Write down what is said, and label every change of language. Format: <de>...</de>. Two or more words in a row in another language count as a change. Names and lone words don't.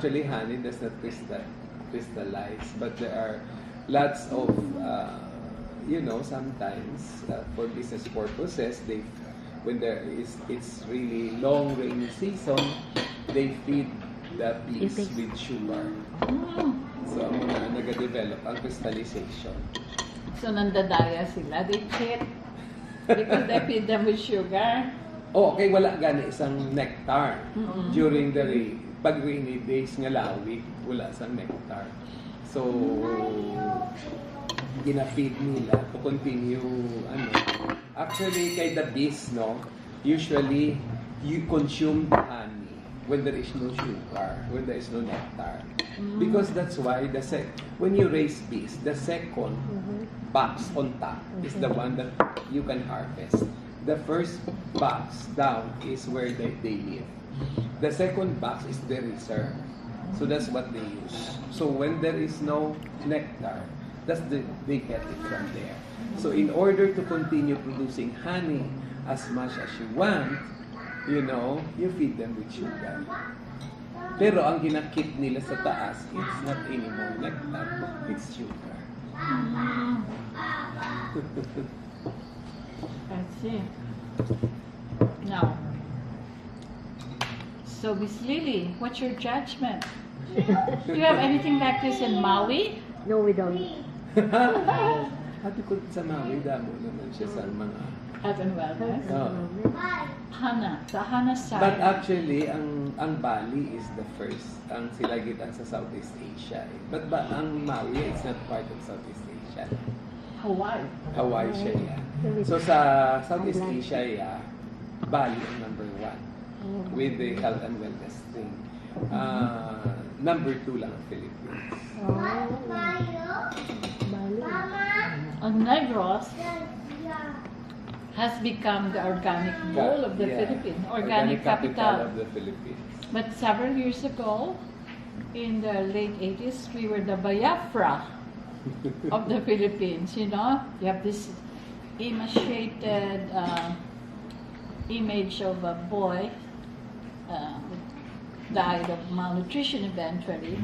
<en>actually honey does not crystallize, but there are lots of, sometimes for business purposes, when it's really long rainy season, they feed the bees with sugar. So,</en> <hil>ang mga nag-develop ang crystallization. So, nandadaya sila.</hil> <en>They cheat because they feed them with sugar.</en> <hil>Okay, wala gani isang nectar.</hil> <en>During the</en> <hil>pag rainy days nga lawig, wala isang nectar.</hil> <en>So,</en> <hil>gina-feed nila</hil> <en>to continue, Actually, kay the bees, usually, you consume the honey when there is no sugar, when there is no nectar. Because that's why when you raise bees, the second box on top is the one that you can harvest. The first box down is where they live. The second box is the reserve. So that's what they use. So when there is no nectar, they get it from there. So in order to continue producing honey as much as you want, you feed them with sugar.</en> <hil>Pero ang ginakip nila sa taas,</hil> <en>it's not anymore nectar, it's sugar. I see. Now, so Miss Lily, what's your judgment? Do you have anything like this in Maui? No, we don't.</en> <hil>Ate ko sa Maui, damo naman siya sa mga...</hil> <en>Health and wellness? Oh.</en> <hil>Sa Hana side.</hil> <en>But actually, ang Bali is the first,</en> <hil>ang silagitan sa Southeast Asia.</hil> <en>But ang Maui is not part of Southeast Asia. Hawaii.</en> <hil>Hawaii siya, yeah.</hil> <en>So sa Southeast Asia, yeah, Bali ang number 1 with the health and wellness thing.</en> <hil>Number 2 lang ang Philippines.</hil> <en>Negros has become the organic bowl of the Philippines, organic capital. of the Philippines. But several years ago, in the late 80s, we were the Biafra of the Philippines. You know, you have this emaciated image of a boy who died of malnutrition eventually.</en>